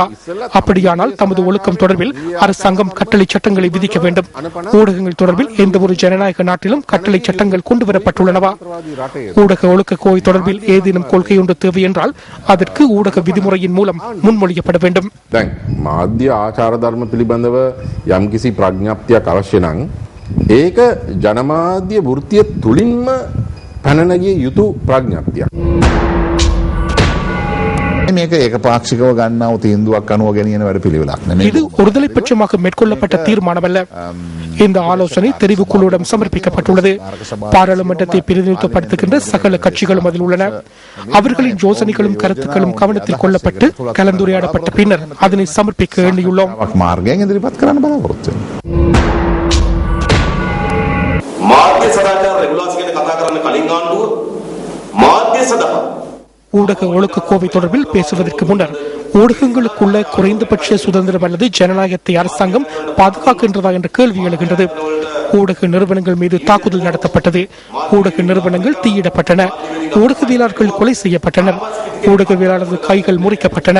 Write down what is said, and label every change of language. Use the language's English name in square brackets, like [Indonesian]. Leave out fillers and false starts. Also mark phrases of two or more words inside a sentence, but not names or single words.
[Tamil] அப்படியானால் தமது ஒழுக்கம் தொடர்பில் அரசாங்கம் கட்டளை சட்டங்களை விதிக்க வேண்டும். ஊடகங்கள் தொடர்பில் எந்த ஒரு ஜனநாயக நாட்டிலும் கட்டளை சட்டங்கள் கொண்டுவரப்பட்டுள்ளனவா? ஊடக ஒழுக்க கோவை தொடர்பில் ஏதேனும் கொள்கை ஒன்று தேவை என்றால் அதற்கு ஊடக விதிமுறையின் மூலம் முன்மொழியப்பட வேண்டும். [Sinhala] මාධ්‍ය ආචාර ධර්ම පිළිබඳව යම්කිසි ප්‍රඥාප්තියක් අවශ්‍ය නම් ඒක ජනමාධ්‍ය වෘත්තිය තුලින්ම පැනනගිය යුතු ප්‍රඥාප්තියක්. මේක ඒකපාක්ෂිකව ගන්නව තීන්දුවක් අනුව ගෙනියන වැඩපිළිවෙලක් නෙමෙයි. [Tamil] இது ஒருதலை பட்சமாக மேற்கொள்ளப்பட்ட தீர்மானமல்ல. இந்த ஆலோசனை தெரிவுக்குழுவிடம் சமர்ப்பிக்கப்பட்டுள்ளது. பாராளுமன்றத்தை பிரதிநிதித்துவப்படுத்துகின்ற சகல கட்சிகளும் அதில் உள்ளன. அவர்களின் யோசனைகளும் கருத்துக்களும் கவனத்தில் கொள்ளப்பட்டு கலந்துரையாடப்பட்ட பின்னர் அதனை சமர்ப்பிக்க எண்ணியுள்ளோம். [Sinhala] මාර්ගයෙන් ඉදිරිපත් කරන්න බලාපොරොත්තු වෙනවා. මාධ්‍ය සදාචාර රෙගුලාසි ගැන කතා කරන්න කලින් ආණ්ඩුව මාධ්‍ය සදහා [Tamil] ஊடக ஒழுக்க கோவை தொடர்பில் பேசுவதற்கு முன்னர் ஊடகங்களுக்குள்ள குறைந்தபட்ச சுதந்திரம் அல்லது ஜனநாயகத்தை அரசாங்கம் பாதுகாக்கின்றதா என்ற கேள்வி எழுகின்றது. ஊடக நிறுவனங்கள் மீது தாக்குதல் நடத்தப்பட்டது. ஊடக நிறுவனங்கள் தீயிடப்பட்டன. ஊடகவியலாளர்கள் கொலை செய்யப்பட்டனர். ஊடகவியலாளர்கள் கைகள் முறிக்கப்பட்டன.